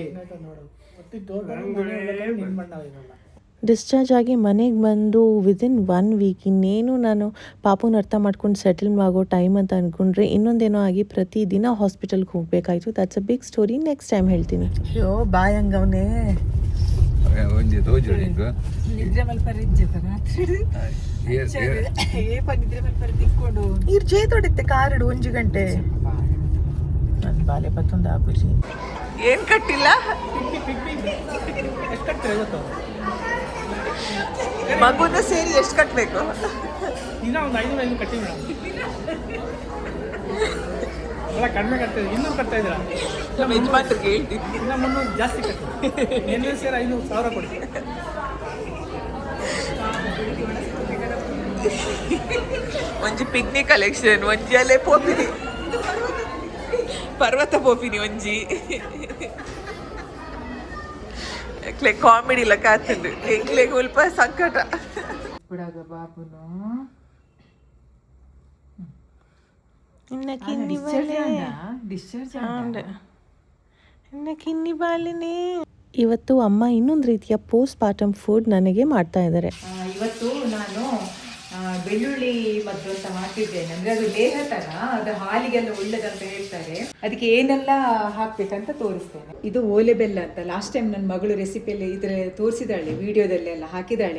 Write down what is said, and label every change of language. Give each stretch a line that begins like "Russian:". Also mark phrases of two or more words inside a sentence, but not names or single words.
Kannada: ನೋಡು. ನಿನ್ನ ಬಣ್ಣ ಏನಲ್ಲ. ಡಿಸ್ಚಾರ್ಜ್ ಆಗಿ ಮನೆಗೆ ಬಂದು
English: within 1 week
Kannada: ಇನ್ನೇನು ನಾನು ಪಾಪುನ ಅರ್ಥ ಮಾಡ್ಕೊಂಡು ಸೆಟಲ್ ಆಗೋ ಟೈಮ್ ಅಂತ ಅಂದ್ಕೊಂಡ್ರೆ ಇನ್ನೊಂದೇನೋ ಆಗಿ ಪ್ರತಿದಿನ ಹಾಸ್ಪಿಟಲ್ಗೆ ಹೋಗಬೇಕಾಯ್ತು.
English: that's a big story, next time ಹೇಳ್ತೀನಿ.
Tulu: ಅಯ್ಯೋ ಬಾಯಂಗವನೇ ಒಂಜಿ ತೋಜುಡು ಇಂಕ ನಿದ್ರೆ ಮಲ್ಪರ ನಿದ್ರೆ ಮಲ್ಪರ ತಿಕ್ಕೊಂಡು ನೀರು ಜೇತೊಡಿತ್ತೆ ಕಾರಡು 1 ಗಂಟೆ. ನನ್ನ ಬಾಲೆ ಪತ್ತೊಂದು ಆಪುಜಿ
Kannada: ಏನು ಕಟ್ಟಿಲ್ಲ. ಎಷ್ಟು ಕಟ್ತೀರ ಇವತ್ತು? ಮಗುನ ಸೇರಿ ಎಷ್ಟು ಕಟ್ಟಬೇಕು? ಇನ್ನೂ ಒಂದು 500 ಕಟ್ಟಿ ಮೇಡಮ್. ಅಲ್ಲ ಕಡಿಮೆ ಕಟ್ತಾ ಇದ್ದೀರಾ, 200 ಕಟ್ತಾ ಇದ್ದೀರಾ? ನಮ್ಮ ಯಜಮಾನ್ರಿಗೆ ಹೇಳ್ತೀನಿ. ಇನ್ನು 300 ಜಾಸ್ತಿ ಕಟ್ಟಿ, ಎಲ್ಲರೂ ಸೇರಿ 500,000 ಕೊಡಿ.
Tulu: ಒಂಜಿ
English: picnic collection,
Tulu: ಒಂಜಿ ಅಲ್ಲೇ ಪೋಪಿನಿ, ಪರ್ವತ ಪೋಪಿನಿ ಒಂಜಿ ಎಕ್ಲೆ ಕಾಮಿಡಿ ಲೆಕ್ಕ ಆಗ್ತದೆ, ಎಂಗ್ಲೆ ಸ್ವಲ್ಪ ಸಂಕಟ. ಬಿಡಾಗ ಬಾಬುನು ಇನ್ನ ಕಿನ್ನಿ ಬಾಲಿನೇ.
Kannada: ಇವತ್ತು ಅಮ್ಮ ಇನ್ನೊಂದು ರೀತಿಯ
English: postpartum food
Kannada: ನನಗೆ ಮಾಡ್ತಾ ಇದ್ದಾರೆ. ಇವತ್ತು ನಾನು ಬೆಳ್ಳುಳ್ಳಿ ಮದ್ದು ಅಂತ ಮಾಡ್ತಿದ್ದೇನೆ. ಅಂದ್ರೆ ಅದು ಲೇಹ ತರ, ಅದು ಹಾಲಿಗೆಲ್ಲ ಒಳ್ಳೇದಂತ ಹೇಳ್ತಾರೆ. ಅದಕ್ಕೆ ಏನೆಲ್ಲ ಹಾಕ್ಬೇಕಂತ ತೋರಿಸ್ತೇನೆ. ಇದು ಓಲೆ ಬೆಲ್ಲ ಅಂತ
English: last time
Kannada: ನನ್ನ ಮಗಳು ರೆಸಿಪಿಯಲ್ಲಿ ಇದ್ರ ತೋರಿಸಿದಾಳೆ, ವಿಡಿಯೋದಲ್ಲೆಲ್ಲ ಹಾಕಿದಾಳೆ.